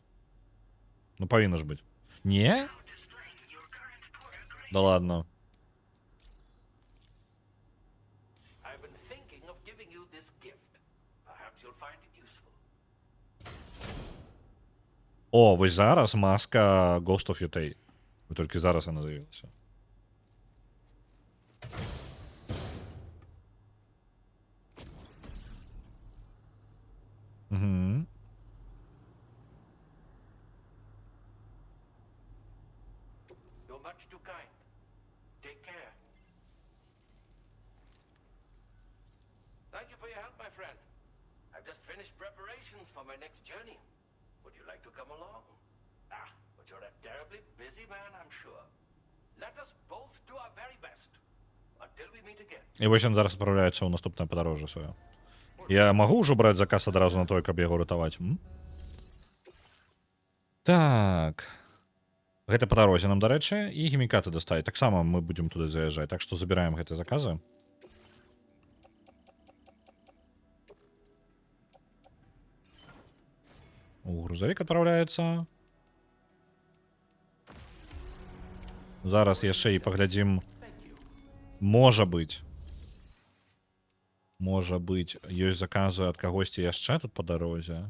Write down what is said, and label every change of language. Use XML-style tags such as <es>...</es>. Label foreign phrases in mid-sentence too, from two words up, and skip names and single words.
<ru>Ну, повинна же быть. Не? Да ладно. О,</ru> <be>вось зараз маска Ghost of Yotei.</be> <uk>Ви тільки зараз вона з'явилася. Угу.</uk> <en>For my next journey. Would you like to come along? But you're a terribly busy man, I'm sure. Let us both do our very best. Until we meet again.</en> <uk>І ось він зараз відправляється у наступне подорожжя своє. Я можу вже брати заказ одразу на той, каб його рятувати? Так. Гэта по дорозе нам, до речі, і хімікати достають. Так само ми будемо туди заїжджати. Так що забираємо гэты закази.</uk> <ru>Грузовик отправляется.</ru> <be>Зараз яшчэ і паглядзім. Можа быць, ёсць заказы ад кагосьці яшчэ тут па дарозе.</be>